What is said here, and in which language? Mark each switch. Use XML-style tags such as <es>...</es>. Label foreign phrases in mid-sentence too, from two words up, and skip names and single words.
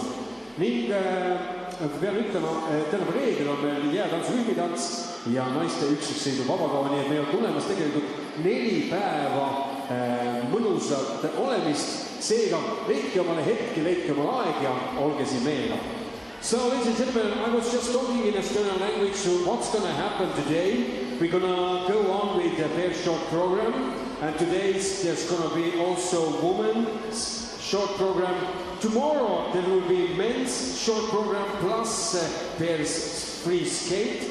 <et>Ning pean ütlema, täna reedel on meil jäätantsu, rütmitants ja naiste üksiksõidu vabakava, nii et meil on tulemas tegelikult 4 päeva mõnusat olemist. Seega, leidke omale hetki, leidke omale aeg ja olge siin meiega.</et> <en>So, ladies and gentlemen, I was just talking in Estonian language, so what's going to happen today? We're going to go on with the pair short program, and today there's going to be also women's short program. Tomorrow there will be men's short program plus pairs free skate.</en>